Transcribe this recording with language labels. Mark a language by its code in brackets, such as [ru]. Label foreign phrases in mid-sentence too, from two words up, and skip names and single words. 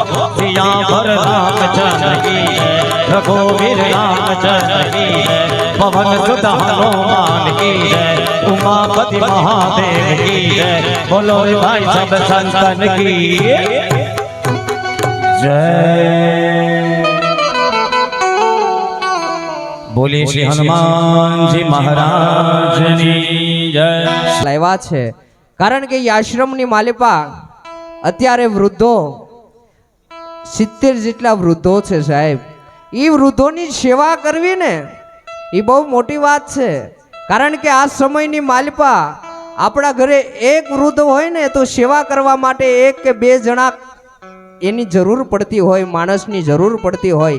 [hi] सियावर रामचंद्र की जय, रघुवीर रामचंद्र की जय, पवन सुत हनुमान की जय, उमापति महादेव की जय। बोलो रे भाई सब संतन की जय। बोले श्री हनुमानजी महाराजની જય। [gu] લાવ્યા છે કારણ કે એ આશ્રમની માલિપા અત્યારે વૃદ્ધો 70 જેટલા વૃદ્ધો છે સાહેબ। એ વૃદ્ધોની સેવા કરવી ને એ બહુ મોટી વાત છે, કારણ કે આ સમયની માલિપા આપણા ઘરે એક વૃદ્ધ હોય ને તો સેવા કરવા માટે એક કે બે જણા એની જરૂર પડતી હોય, માણસની જરૂર પડતી હોય।